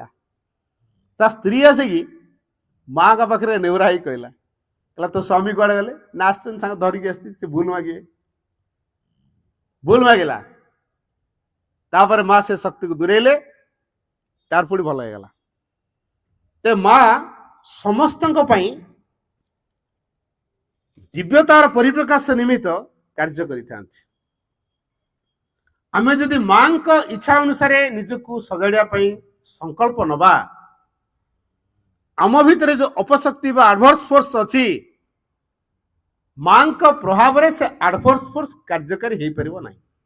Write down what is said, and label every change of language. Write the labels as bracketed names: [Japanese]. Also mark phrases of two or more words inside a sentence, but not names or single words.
[Odia] ତା ସ୍ତ୍ରୀ ଆସିକି ମାଙ୍କ ପାଖରେ ନେଉରା ହେଇ କହିଲା, ତୋ ସ୍ୱାମୀ କୁଆଡେ ଗଲେ ନା? ଆସିଛନ୍ତି ସାଙ୍ଗ ଧରିକି ଆସିଛି, ସେ ଭୁଲ ମାଗିଲା। ତାପରେ ମା ସେ ଶକ୍ତିକୁ ଦୂରେଇଲେ, ତାର ପୁଣି ଭଲ ହେଇଗଲା। ତେ ମାଁ ସମସ୍ତଙ୍କ ପାଇଁ ଦିବ୍ୟତାର ପରିପ୍ରକାଶ ନିମିତ୍ତ କାର୍ଯ୍ୟ କରିଥାନ୍ତି। ଆମେ ଯଦି ମାଁ କୁ ଇଚ୍ଛା ଅନୁସାରେ ନିଜକୁ ସଜାଡ଼ିବା ପାଇଁ ସଂକଳ୍ପ ନେବା, ଆମ ଭିତରେ ଯୋ ଅପଶକ୍ତି ବା [English] adverse force [Odia] ଅଛି, ମାଁ କୁ ପ୍ରଭାବ ରେ ସେ [English] adverse force [Odia] କାର୍ଯ୍ୟକାରୀ ହେଇ ପାରିବ ନାହିଁ।